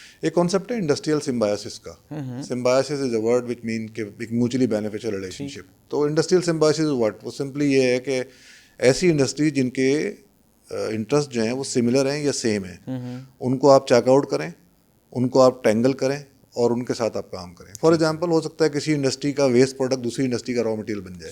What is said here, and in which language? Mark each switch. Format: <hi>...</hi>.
<ur>ایک کانسیپٹ ہے انڈسٹریل سمبایوسس کا.</ur> <en>symbiosis is a word which mean</en> <ur>کہ ایک</ur> <en>Mutually beneficial relationship.</en> <ur>تو انڈسٹریل سمبایوسس</ur> <en>is what,</en> <ur>وہ سمپلی یہ ہے کہ ایسی انڈسٹری جن کے انٹرسٹ جو ہیں وہ سملر ہیں یا سیم ہیں, ان کو آپ چیک آؤٹ کریں, ان کو آپ ٹینگل کریں اور ان کے ساتھ آپ کام کریں.</ur> <en>for example</en> <ur>ہو سکتا ہے کسی انڈسٹری کا ویسٹ پروڈکٹ دوسری انڈسٹری کا را مٹیریل بن جائے.</ur>